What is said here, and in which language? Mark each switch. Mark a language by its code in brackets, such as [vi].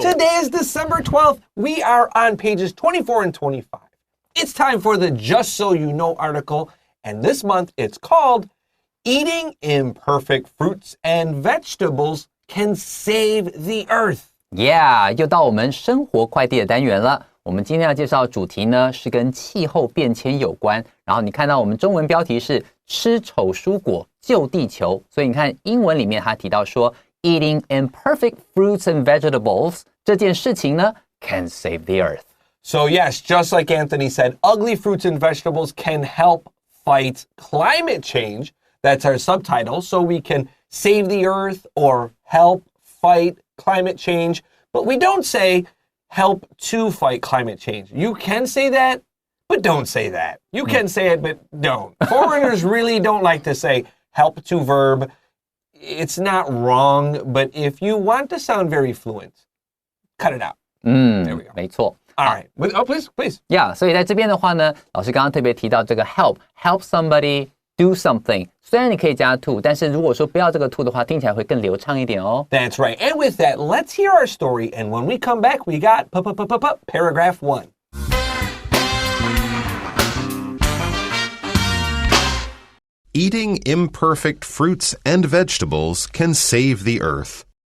[en] Today is December 12th. We are on pages 24 and 25. It's time for the Just So You Know article, and this month it's called Eating Imperfect Fruits and Vegetables Can Save the Earth.Yeah, [zh] 又到我们生活快递的单元了。我们今天要介绍的主题呢，是跟气候变迁有关。然后你看到我们中文标题是吃丑蔬果救地球，所以你看英文里面它提到说 [en] eating imperfect fruits and vegetables [zh] 这件事情呢 [en] can save the earth. So yes, just like Anthony said, ugly fruits and vegetables can help fight climate change. That's our subtitle. So we can save the earth or help fight climate change. But we don't say help to fight climate change. You can say that, but don't say that. You can say it, but don't. Foreigners really don't like to say help to verb. It's not wrong, but if you want to sound very fluent, cut it out. There we go. [zh] 没错。 [en] All right. Oh, please. [zh] Yeah, 所以在这边的话呢，老师刚刚特别提到这个 [en] help somebody do something. [zh] 虽然你可以加 to, 但是如果说不要这个 to 的话，听起来会更流畅一点哦。 [en] That's right. And with that, let's hear our story. And when we come back, we got paragraph 1. Eating imperfect fruits and vegetables can save the earth.